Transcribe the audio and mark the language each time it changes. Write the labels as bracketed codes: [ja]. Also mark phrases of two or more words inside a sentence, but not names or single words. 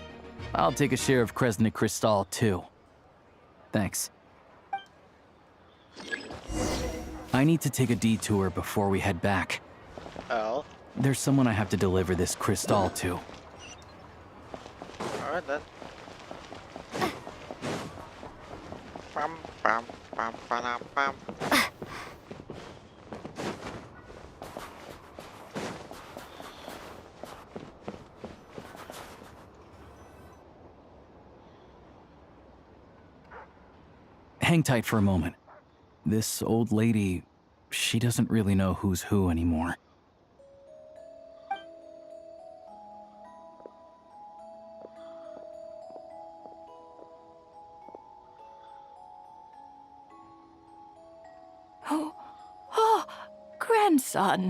[en] I'll take a share of Kresnik Crystal too. Thanks. I need to take a detour before we head back. Oh. There's someone I have to deliver this crystal to. Alright then. Bam, bam, bam, bam, bam. Hang tight for a moment. This old lady, she doesn't really know who's who anymore. Oh, grandson.